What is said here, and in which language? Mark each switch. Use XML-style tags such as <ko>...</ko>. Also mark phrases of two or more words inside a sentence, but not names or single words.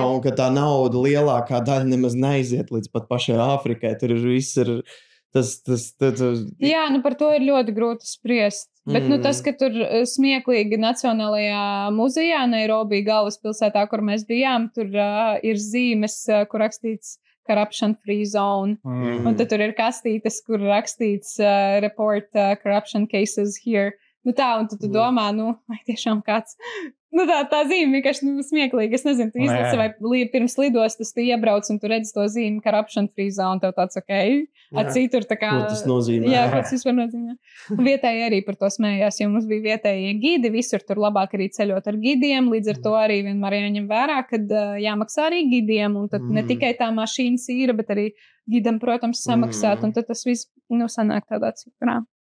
<lv>Un ka tā nauda lielākā daļa nemaz neiziet līdz pat pašai Āfrikai. Tur ir viss ir Jā, par to ir ļoti grūti spriest. Bet tas, ka tur smieklīgi Nacionālajā muzejā, Nairobi galvaspilsētā, kur mēs bijām, tur ir zīmes, kur rakstīts</lv> <en>corruption free zone.</en> <lv>Un tad tur ir kastītes, kur rakstīts</lv> <en>report corruption cases here.</en> <lv>Un tad tu domā, vai tiešām kāds tā zīme vienkārši smieklīga. Es nezinu, tu izlasi vai pirms lidostas tu iebrauc un tu redzi to zīmi</lv> <en>corruption free zone,</en> <lv>tev tāds citur tā kā... Ko tas nozīmē? Jā, ko tas vispār nozīmē. Vietēji arī par to smējās, jo mums bija vietējie gidi, visur tur labāk arī ceļot ar gidiem, līdz ar to arī vienmēr jāņem vērā, kad jāmaksā arī gidiem, un tad ne tikai tā mašīnas īra, bet arī gidam, protams, samaksāt, un tad tas viss, sanāk tādā ciprā.</lv>